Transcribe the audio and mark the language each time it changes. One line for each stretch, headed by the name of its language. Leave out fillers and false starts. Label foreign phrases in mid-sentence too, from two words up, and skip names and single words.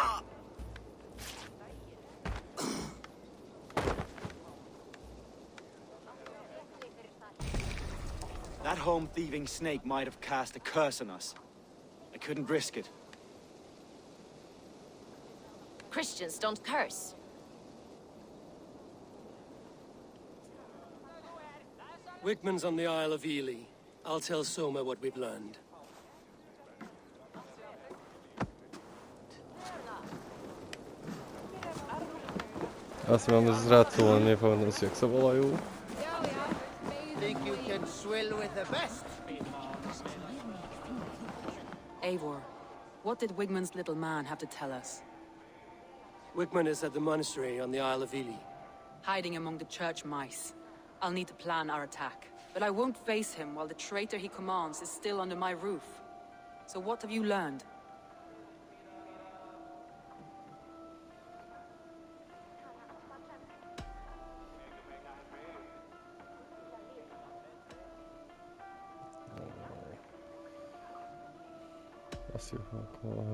English: That home-thieving snake might have cast a curse on us. I couldn't risk it. Christians don't curse. Wigman's on the Isle of Ely. I'll tell Soma what we've learned.
Slovak: Asi máme zradcu, len nepamätám si, jak sa volajú.
English: Think you can swill with the best? Eivor, what did Wigman's little man have to tell us? Wigman is at the monastery on the Isle of Ely. Hiding among the church mice. I'll need to plan our attack. But I won't face him while the traitor he commands is still under my roof. So what have you learned?
Slovak: Asi ako...